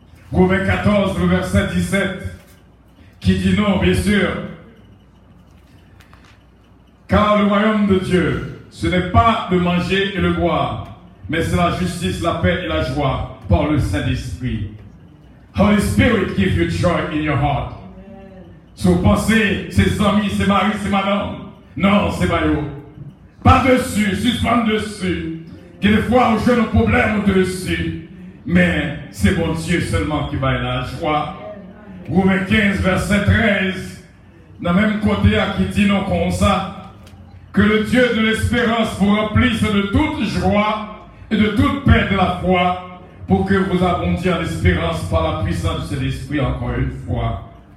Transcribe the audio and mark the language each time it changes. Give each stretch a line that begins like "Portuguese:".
French: Romains 14, le verset 17, qui dit non, bien sûr. Car le royaume de Dieu, ce n'est pas de manger et de boire, mais c'est la justice, la paix et la joie par le Saint-Esprit.
English: Holy Spirit give you joy in your heart.
French: Si vous pensez, c'est amis, c'est mari, c'est madame. Non, c'est pas eux. Pas dessus, suspend dessus. Quelquefois, on joue nos problèmes dessus. Mais c'est mon Dieu seulement qui va la joie. Romains 15, verset 13. Dans le même côté, qui dit non comme ça, que le Dieu de l'espérance vous remplisse de toute joie et de toute paix de la foi, pour que vous abondiez en espérance par la puissance de l'Esprit encore une fois.